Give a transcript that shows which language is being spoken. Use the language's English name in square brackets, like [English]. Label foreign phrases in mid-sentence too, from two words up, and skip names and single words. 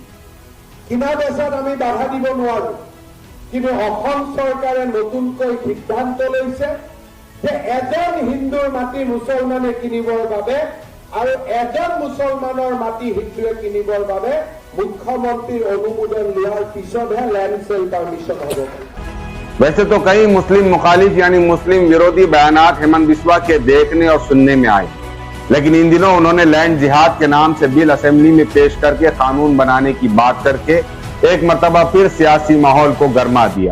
[Assamese] কিনা বেচাত আমি বাধা দিব নোৱাৰো, কিন্তু অসম চৰকাৰে নতুনকৈ সিদ্ধান্ত লৈছে যে এজন হিন্দুৰ মাটি মুছলমানে কিনিবৰ বাবে আৰু এজন মুছলমানৰ মাটি হিন্দুৱে কিনিবৰ বাবে মুখ্যমন্ত্ৰীৰ অনুমোদন লোৱাৰ পিছতহে [English] land sale permission [Assamese] হ'ব। [Hindi] वैसे तो कई मुस्लिम मुखालिफ यानी मुस्लिम विरोधी बयानात हेमंत बिस्वा के देखने और सुनने में आए, लेकिन इन दिनों उन्होंने लैंड जिहाद के नाम से [English] bill assembly [Hindi] में पेश करके कानून बनाने की बात करके एक मर्तबा फिर सियासी माहौल को गर्मा दिया।